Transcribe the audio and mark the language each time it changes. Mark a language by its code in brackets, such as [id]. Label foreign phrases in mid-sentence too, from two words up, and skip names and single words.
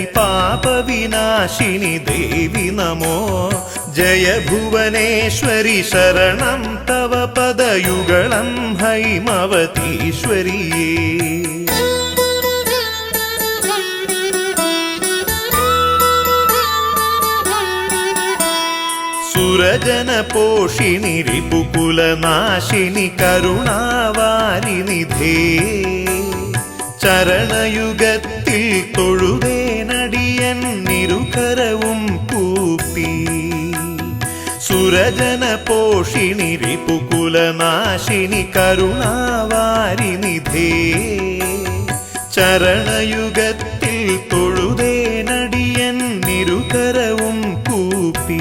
[sa] पापविनाशिनि देवि नमो जय भुवनेश्वरि शरणं तव पदयुगलं हैमवतीश्वरिये सुरजन पोषिणि रिपुकुलनाशिनि करुणावारिनिधे [ml] चरणयुगत्तिल തൊഴുതേനടിയന്നിരുകരവും കൂപ്പി [sa] സുരജന പോഷിണി റിപുകുലനാശിനി കരുണാവാരിനിധേ [ml] ചരണയുഗത്തിൽ തൊഴുതേനടിയന്നിരുകരവും കൂപ്പി